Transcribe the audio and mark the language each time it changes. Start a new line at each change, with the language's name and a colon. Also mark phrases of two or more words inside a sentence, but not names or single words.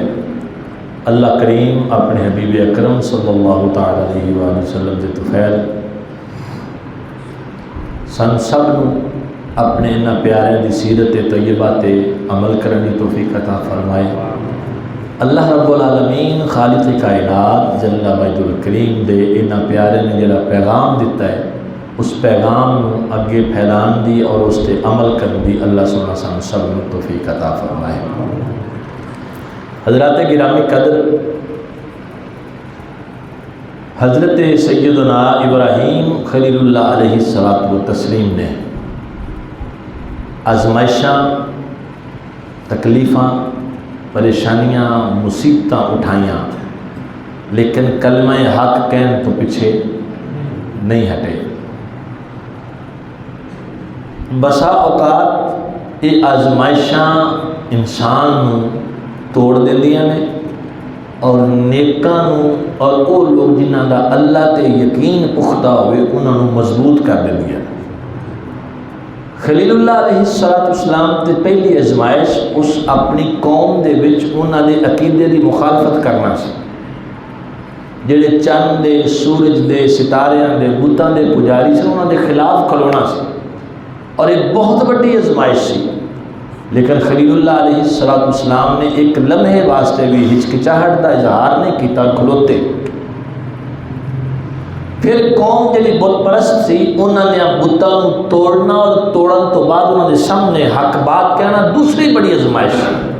Punjabi: اللہ کریم اپنے حبیب اکرم
Arabic: صلی اللہ تعالی علیہ وآلہ وسلم
Punjabi: دے توفیل سن سب اپنے انہاں پیارے دی سیرت طیبہ تے عمل کرنے کی توفیق عطا فرمائے۔
Arabic: اللہ رب العالمین
Punjabi: خالق کائنات
Arabic: جل مجد الکریم
Punjabi: دے انہاں پیارے نے جڑا پیغام دیتا ہے، اس پیغام نو اگے پھیلان دی اور اس تے عمل کرنے دی اللہ سبحانہ سان سب نو توفیق عطا فرمائے۔ حضرات گرامی قدر، حضرت سیدنا ابراہیم خلیل اللہ
Arabic: علیہ الصلاۃ والتسلیم
Punjabi: نے آزمائشاں، تکلیفاں، پریشانیاں، مصیبتاں اٹھائیاں، لیکن کلمہ حق کہن تو پیچھے نہیں ہٹے۔ بسا اوقات یہ آزمائشاں انسان نو توڑ دیندیاں نے اور نیکاں نو اور وہ لوگ جنہاں دا اللہ تے یقین پختہ ہوئے انہاں نو مضبوط کر دیندیاں۔ خلیل اللہ
Arabic: علیہ السلام
Punjabi: تے پہلی ازمائش اس اپنی قوم دے وچ انہاں دے عقیدے دی مخالفت کرنا سی، جڑے چند دے، سورج دے، ستاریاں دے، بتاں دے پجاری سے انہاں دے خلاف کھلونا سی، اور ایک بہت بڑی ازمائش سی۔ لیکن خلیل اللہ
Arabic: علیہ السلام
Punjabi: نے ایک لمحے واسطے بھی ہچکچاہٹ کا اظہار نہیں کیتا، کھلوتے۔ پھر قوم جڑی بت پرست سی انہوں نے بتاں توڑنا اور توڑن تو بعد انہوں نے سامنے حق بات کہنا دوسری بڑی ازمائش سی۔